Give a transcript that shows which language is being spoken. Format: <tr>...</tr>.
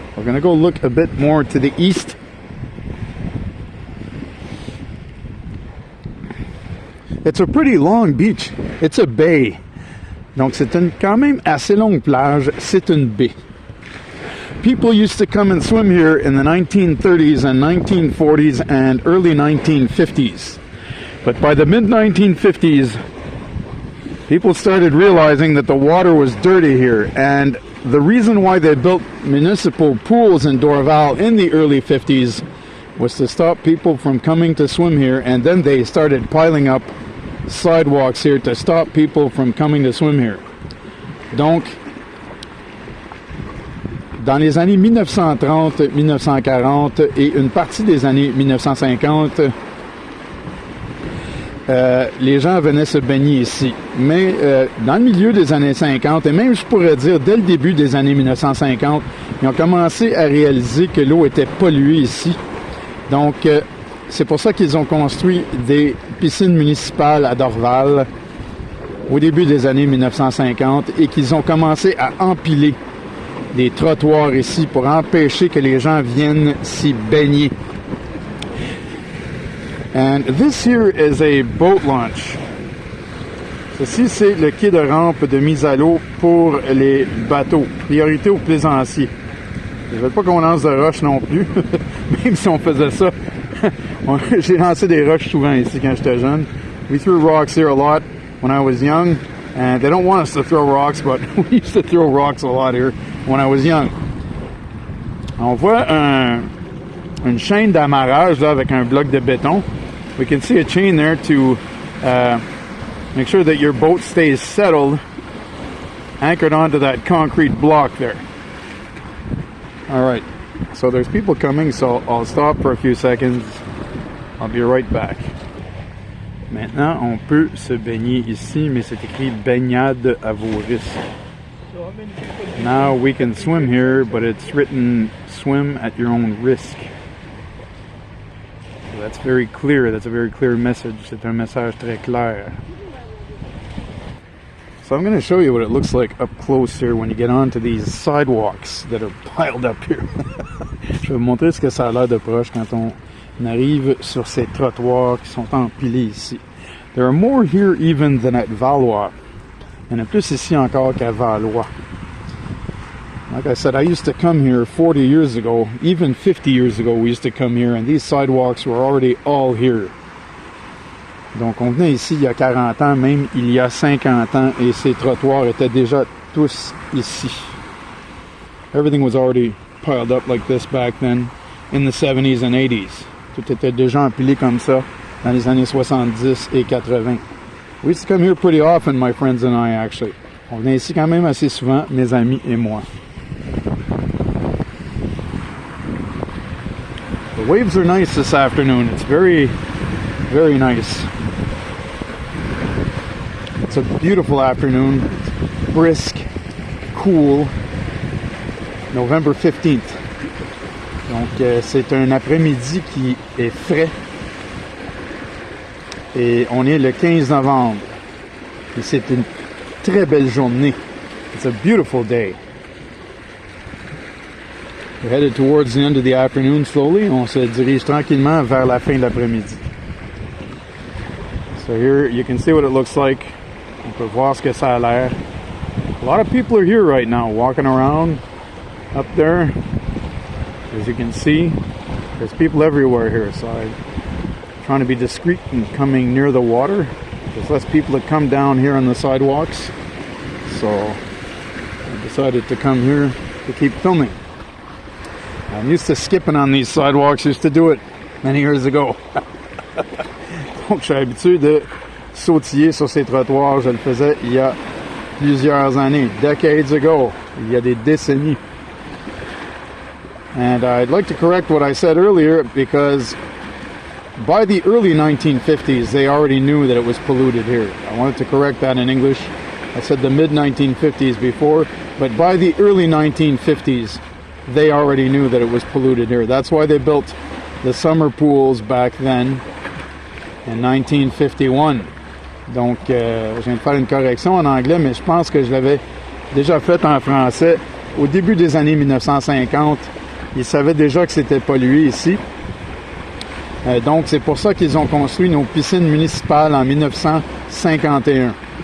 <en>We're going to go look a bit more to the east. It's a pretty long beach. It's a bay.</en> <fr>Donc, c'est une quand même assez longue plage. C'est une baie.</fr> <en>People used to come and swim here in the 1930s and 1940s and early 1950s. But by the mid-1950s, people started realizing that the water was dirty here. And the reason why they built municipal pools in Dorval in the early 50s was to stop people from coming to swim here. And then they started piling up sidewalks here to stop people from coming to swim here.</en> <fr>Donc, dans les années 1930, 1940 et une partie des années 1950, les gens venaient se baigner ici. Mais dans le milieu des années 50, et même je pourrais dire dès le début des années 1950, ils ont commencé à réaliser que l'eau était polluée ici. Donc, c'est pour ça qu'ils ont construit des piscines municipales à Dorval au début des années 1950 et qu'ils ont commencé à empiler des trottoirs ici pour empêcher que les gens viennent s'y baigner.</fr> <en>And this here is a boat launch.</en> <fr>Ceci, c'est le quai de rampe de mise à l'eau pour les bateaux. Priorité aux plaisanciers. Je ne veux pas qu'on lance de roches non plus, même si on faisait ça. J'ai lancé des roches souvent ici quand j'étais jeune.</fr> <en>We threw rocks here a lot when I was young, and they don't want us to throw rocks, but we used to throw rocks a lot here when I was young.</en> <fr>On voit un une chaîne d'amarrage là avec un bloc de béton.</fr> <en>We can see a chain there to make sure that your boat stays settled, anchored onto that concrete block there. All right, so there's people coming, so I'll stop for a few seconds. I'll be right back.</en> <fr>Maintenant, on peut se baigner ici, mais c'est écrit baignade à vos risques.</fr> <en>Now we can swim here, but it's written swim at your own risk. So that's very clear. That's a very clear message.</en> <fr>C'est un message très clair.</fr> <en>So I'm going to show you what it looks like up close here when you get onto these sidewalks that are piled up here.</en> <fr>Je vais vous montrer ce que ça a l'air de proche quand on arrive sur ces trottoirs qui sont empilés ici.</fr> <en>There are more here even than at Valois.</en> <fr>Il y en a plus ici encore qu'à Valois.</fr> <en>Like I said, I used to come here 40 years ago, even 50 years ago we used to come here, and these sidewalks were already all here.</en> <fr>Donc on venait ici il y a 40 ans, même il y a 50 ans, et ces trottoirs étaient déjà tous ici.</fr> <en>Everything was already piled up like this back then in the 70s and 80s.</en> <fr>Tout était déjà empilé comme ça dans les années 70 et 80.</fr> <en>We used to come here pretty often, my friends and I, actually.</en> <fr>On venait ici quand même assez souvent, mes amis et moi.</fr> <en>The waves are nice this afternoon. It's very, very nice. It's a beautiful afternoon. It's brisk, cool. November 15th.</en> <fr>Donc, c'est un après-midi qui est frais. Et on est le 15 novembre. Et c'est une très belle journée.</fr> <en>It's a beautiful day. We're headed towards the end of the afternoon slowly.</en> <fr>On se dirige tranquillement vers la fin de l'après-midi.</fr> <en>So here you can see what it looks like.</en> <fr>On peut voir ce que ça a l'air.</fr> <en>A lot of people are here right now, walking around up there. As you can see, there's people everywhere here. So I'm trying to be discreet and coming near the water. There's less people that come down here on the sidewalks. So I decided to come here to keep filming. I'm used to skipping on these sidewalks, used to do it many years ago.</en> <fr>Donc je suis habitué de sautiller sur ces trottoirs, je le faisais il y a plusieurs années,</fr> <en>decades ago,</en> <fr>il y a des décennies.</fr> <en>And I'd like to correct what I said earlier because by the early 1950s they already knew that it was polluted here. I wanted to correct that in English. I said the mid-1950s before, but by the early 1950s they already knew that it was polluted here. That's why they built the summer pools back then in 1951.</en> <fr>Donc, je viens de faire une correction en anglais, mais je pense que je l'avais déjà fait en français. Au début des années 1950, ils savaient déjà que c'était pollué ici. Donc, c'est pour ça qu'ils ont construit nos piscines municipales en 1951.</fr>